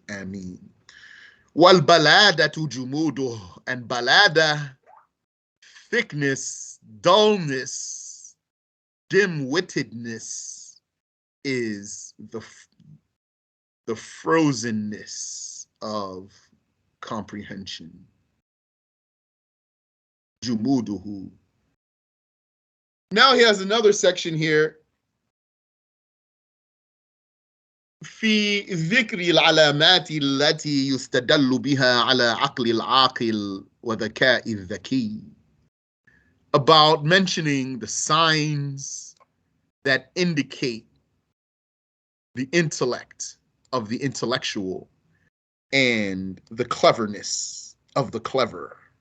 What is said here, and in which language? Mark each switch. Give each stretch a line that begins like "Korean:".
English: Ameen.
Arabic: Wal baladatu jumuduh,
English: and balada, thickness, dullness, dim-wittedness, is the frozenness of comprehension.
Arabic: Jumuduhu.
English: Now he has another section here.
Arabic: في ذكر العلامات التي يستدل بها على عقل العاقل وذكاء الذكي.
English: About mentioning the signs that indicate the intellect of the intellectual and the cleverness of the clever.